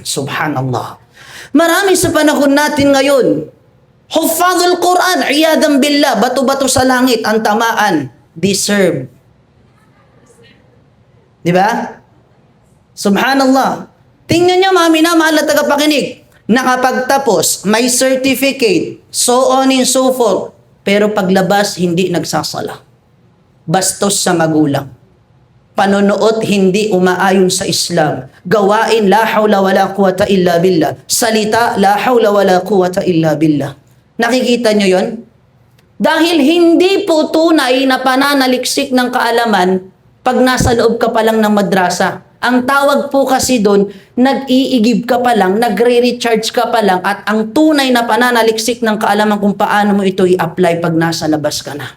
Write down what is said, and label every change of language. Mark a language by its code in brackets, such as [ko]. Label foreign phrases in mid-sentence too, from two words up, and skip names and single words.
[tl] Subhanallah. Marami sa panahon natin ngayon, [ar] حفاظ القرآن عياذا بالله, [tl] bato-bato sa langit, ang tamaan, deserve. Di ba? Subhanallah. Tingnan nyo, mami na, mahal na tagapakinig. Nakapagtapos, may certificate, [en] so on and so forth. [tl] Pero paglabas, hindi nagsasala. Bastos sa magulang. Panonood, hindi umaayon sa Islam. Gawain, [ar] لا حول ولا قوة إلا بالله. Salita, لا حول ولا قوة إلا بالله. [tl] Nakikita nyo yon? Dahil hindi po tunay na pananaliksik ng kaalaman pag nasa loob ka pa lang ng madrasa. Ang tawag po kasi doon, nag-iigib ka pa lang, nagre-recharge ka pa lang, at ang tunay na pananaliksik ng kaalaman kung paano mo ito i-apply pag nasa labas ka na.